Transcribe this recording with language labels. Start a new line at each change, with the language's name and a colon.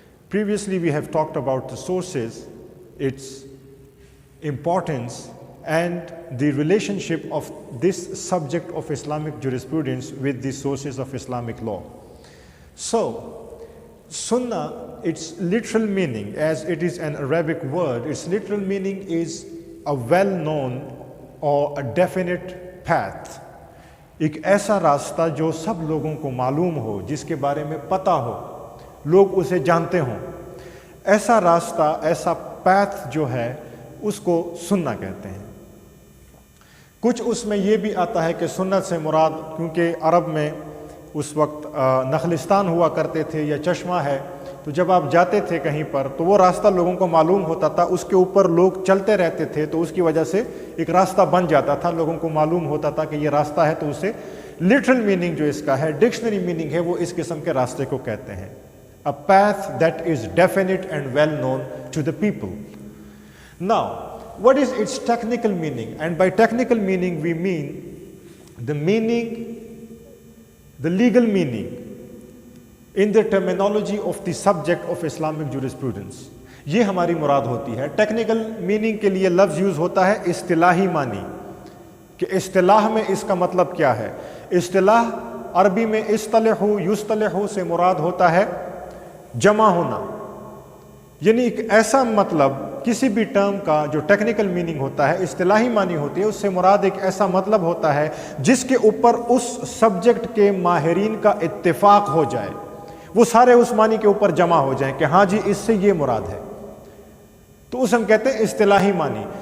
English: Previously we have talked about the sources, its importance and the relationship of this subject of Islamic jurisprudence with the sources of Islamic law. So, Sunnah, its literal meaning, as it is an Arabic word, its literal meaning is a well-known or a definite path.
Hindi: एक ऐसा रास्ता जो सब लोगों को मालूम हो, जिसके बारे में पता हो, लोग उसे जानते हों, ऐसा रास्ता, ऐसा path जो है, उसको सुन्ना कहते हैं. कुछ उसमें ये भी आता है कि सुन्नत से मुराद, क्योंकि अरब में उस वक्त नखलिस्तान हुआ करते थे या चश्मा है, तो जब आप जाते थे कहीं पर तो वो रास्ता लोगों को मालूम होता था, उसके ऊपर लोग चलते रहते थे, तो उसकी वजह से एक रास्ता बन जाता था, लोगों को मालूम होता था कि ये रास्ता है, तो उसे लिटरल मीनिंग जो इसका है, डिक्शनरी मीनिंग है, वो इस किस्म के रास्ते को कहते हैं.
English: A path that is definite and well known to the people. Now what is its technical meaning? And by technical meaning we mean the legal meaning in the terminology of the subject of Islamic jurisprudence.
Hindi: ये हमारी मुराद होती है. Technical meaning के लिए लफ्ज़ use होता है इस्तिलाही मानी, कि इस्तिलाह में इसका मतलब क्या है. इस्तिलाह अरबी में इस्तलहु युस्तलहु से मुराद होता है जमा होना, यानी एक ऐसा मतलब किसी भी टर्म का जो टेक्निकल मीनिंग होता है, इस्तिलाही मानी होती है, उससे मुराद एक ऐसा मतलब होता है जिसके ऊपर उस सब्जेक्ट के माहिरीन का इत्तेफाक हो जाए, वो सारे उस मानी के ऊपर जमा हो जाएं कि हाँ जी इससे ये मुराद है, तो उसे हम कहते हैं इस्तिलाही मानी.